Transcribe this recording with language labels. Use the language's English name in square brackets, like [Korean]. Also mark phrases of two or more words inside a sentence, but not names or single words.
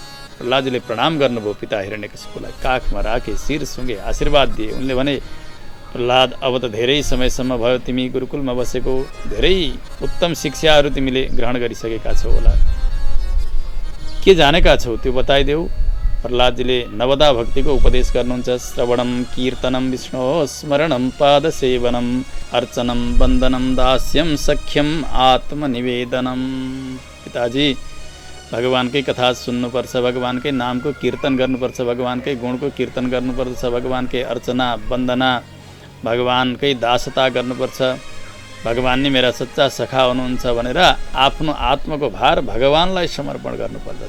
[Nepali] प्रहलादजीले प्रणाम गर्नुभयो पिता हिरण्यकशिपुलाई, काखमा राखे, शिर सुँगे, आशीर्वाद दिए। उनले भने, प्रहलाद अब त धेरै समयसम्म भयो तिमी गुरुकुलमा बसेको, धेरै उत्तम शिक्षाहरू तिमीले ग्रहण गरिसकेका छौ होला, के जानेका छौ त्यो बताइदेऊ। प्रहलादजीले नवदा भक्तिको उपदेश गर्नुहुन्छ। [Sanskrit] श्रवणम कीर्तनम विष्णु स्मरणम पादसेवनम अर्चनम वन्दनम दास्यम सख्यम आत्मनिवेदनम। [Nepali] पिताजी भगवानकै कथा सुन्नुपर्छ, भगवानकै नामको कीर्तन गर्नुपर्छ, भगवानकै गुणको कीर्तन गर्नुपर्छ, भगवानकै अर्चना वन्दना, भगवानकै दासता गर्नुपर्छ। भगवान नै मेरा सच्चा सखा हुनुहुन्छ भनेर आफ्नो आत्माको भार भगवानलाई समर्पण गर्नुपर्दछ।